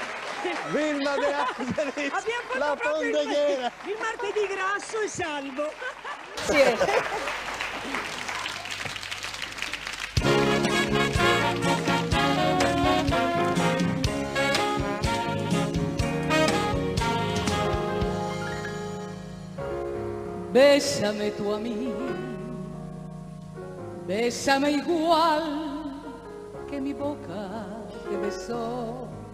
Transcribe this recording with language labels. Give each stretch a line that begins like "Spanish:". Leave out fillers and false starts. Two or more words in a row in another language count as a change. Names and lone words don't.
Italian: Vilma De Angelis, Abbiamo fatto la proprio Fondeghera. il martedì grasso e salvo. Grazie.
Spanish: Bésame tú a mí, bésame igual que mi boca te besó.